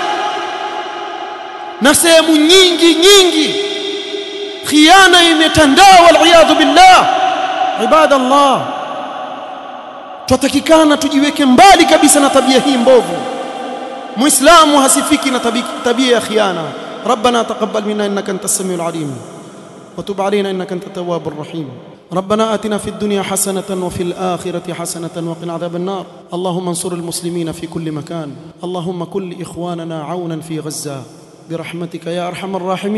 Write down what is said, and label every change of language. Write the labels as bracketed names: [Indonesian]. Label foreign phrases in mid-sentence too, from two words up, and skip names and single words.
[Swahili] Na sehemu nyingi khiana imetandaa, [Arabic] والعياذ بالله. [Swahili] Ibadallah, tutakikana tujiweke mbali kabisa na tabia hii mbovu. Muislamu hasifiki na tabia ya khiana. [Arabic] ربنا تقبل منا إنك أنت السميع العليم وتب علينا إنك أنت التواب الرحيم. ربنا آتنا في الدنيا حسنة وفي الآخرة حسنة وقنا عذاب النار. اللهم انصر المسلمين في كل مكان. اللهم كن لإخواننا عونا في غزة برحمتك يا أرحم الراحمين.